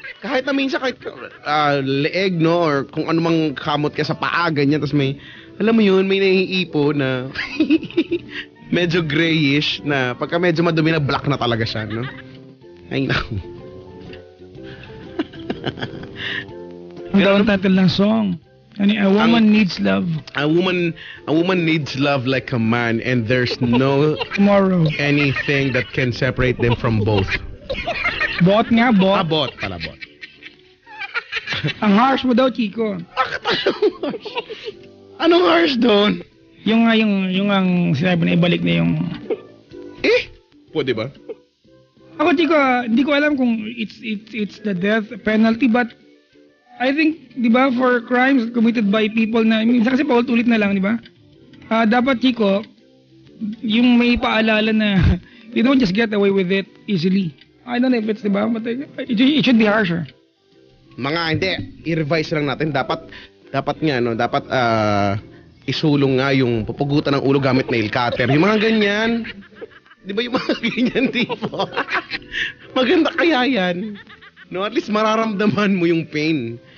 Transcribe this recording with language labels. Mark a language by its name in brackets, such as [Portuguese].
[Filipino] Kahit na minsan, kahit leeg, no? Or kung ano mang kamot ka sa paa, ganyan. Tapos may, alam mo yun, may naiipo na medyo grayish na pagka medyo madumi na black na talaga siya, no? Ay, naku. Ang daw ang title ng song. [English] A woman needs love A woman needs love like a man, and there's no tomorrow. anything that can separate them from both. [Filipino] Bot nga, bot. Bot pala, bot. Ang harsh mo daw, Chico. Anong harsh doon? Yung ang sinabi na ibalik na yung... Pwede ba? Ako, Chico, hindi ko alam kung [English] it's the death penalty, but I think, [Filipino] di ba, [English] for crimes committed by people [Filipino] na, minsan kasi paulit-ulit na lang, di ba? Dapat, Chico, yung may paalala na [English] you don't just get away with it easily. I don't know if it's, [Filipino] di ba, [English] but it should be harsher. [Filipino] Mga hindi, i-revise lang natin. Dapat nga, no, dapat isulong nga yung pupugutan ng ulo gamit nail cutter. Yung mga ganyan. Di ba yung mga ganyan tipo? Maganda kaya yan. No, at least mararamdaman mo yung pain.